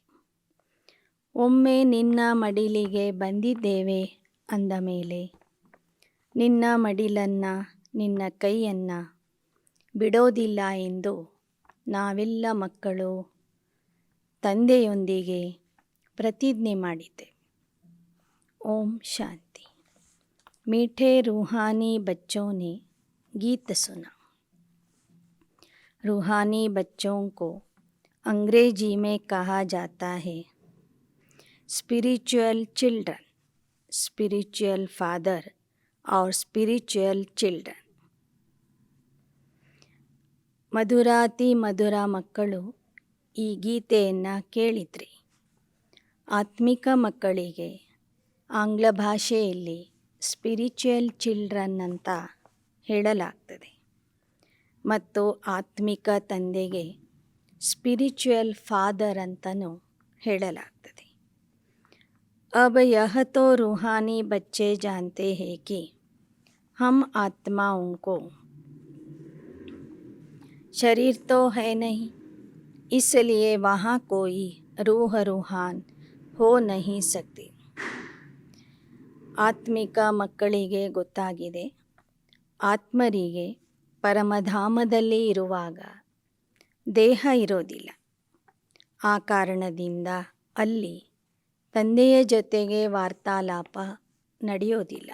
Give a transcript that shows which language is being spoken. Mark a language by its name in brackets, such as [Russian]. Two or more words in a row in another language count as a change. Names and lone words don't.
[Kannada] ಒಮ್ಮೆ ನಿನ್ನ ಮಡಿಲಿಗೆ ಬಂದಿದ್ದೇವೆ ಅಂದ ಮೇಲೆ ನಿನ್ನ ಮಡಿಲನ್ನು, ನಿನ್ನ ಕೈಯನ್ನು ಬಿಡೋದಿಲ್ಲ ಎಂದು ನಾವೆಲ್ಲ ಮಕ್ಕಳು ತಂದೆಯೊಂದಿಗೆ ಪ್ರತಿಜ್ಞೆ ಮಾಡಿದ್ದೇವೆ. ಓಂ ಶಾಂತಿ. [Hindi] मीठे रूहानी बच्चों ने गीत सुना. रूहानी बच्चों को अंग्रेजी में कहा जाता है [English] spiritual children, spiritual father [Hindi] और [English] spiritual children. [Kannada] ಮಧುರಾತಿ ಮಧುರ ಮಕ್ಕಳು ಈ ಗೀತೆಯನ್ನು ಕೇಳಿದ್ರಿ. ಆತ್ಮಿಕ ಮಕ್ಕಳಿಗೆ ಆಂಗ್ಲ ಭಾಷೆಯಲ್ಲಿ [English] spiritual children [Kannada] ಅಂತ ಹೇಳಲಾಗ್ತದೆ ಮತ್ತು ಆತ್ಮಿಕ ತಂದೆಗೆ [English] spiritual father [Kannada] ಅಂತಲೂ ಹೇಳಲಾಗ್ತದೆ. [Hindi] अब यह तो रूहानी बच्चे जानते हैं कि हम आत्माओं को शरीर तो है नहीं, इसलिए वहाँ कोई रूह रूहान हो नहीं सकती. [Kannada] ಆತ್ಮಿಕ ಮಕ್ಕಳಿಗೆ ಗೊತ್ತಾಗಿದೆ, ಆತ್ಮರಿಗೆ ಪರಮಧಾಮದಲ್ಲಿ ಇರುವಾಗ ದೇಹ ಇರೋದಿಲ್ಲ. ಆ ಕಾರಣದಿಂದ ಅಲ್ಲಿ ತಂದೆಯ ಜೊತೆಗೆ ವಾರ್ತಾಲಾಪ ನಡೆಯೋದಿಲ್ಲ.